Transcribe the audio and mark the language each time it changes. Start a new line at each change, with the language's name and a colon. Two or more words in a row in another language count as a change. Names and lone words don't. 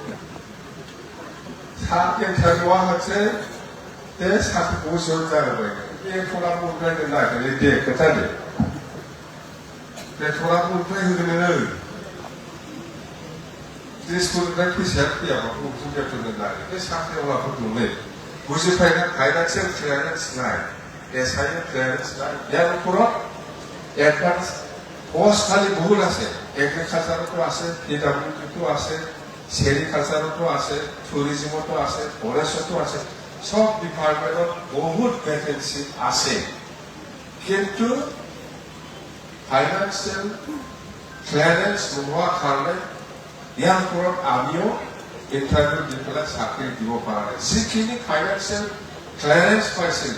Bodo: इन्टारभिउआ मोनसे बे साख्रिखौ जयेन जाहोबाय बेथना मोनबाय नागिरनाय दे खोथादो बेथना मोनबाय होगोन नोङो स्कुलनिफ्राय फैसाया फैयाबा बबेजों बेथन होनानै बे साख्रिआवलाफोर दंलै बुजिफायना
English: financial clearance
Bodo: नाय
English: SIU clearance
Bodo: नाय
Assamese: ইয়ার উপরত
English: advance post
Assamese: খালি বহুত আছে এগ্রিকালচারতো আছে PWDতো আছে সেরিকালচারতো আছে ট্যুরিজমতো আছে ফরেস্টতো আছে সব ডিপার্টমেন্টত বহুত ভ্যাকেন্সি আছে কিন্তু
English: financial clearance
Assamese: নোহোৱা কাৰণে ইয়াৰ ওপৰত আমিও ইন্টাৰভিউ দি পেলাই চাকৰি দিব পৰা নাই যিখিনি
English: financial clearance
Assamese: পাইছিল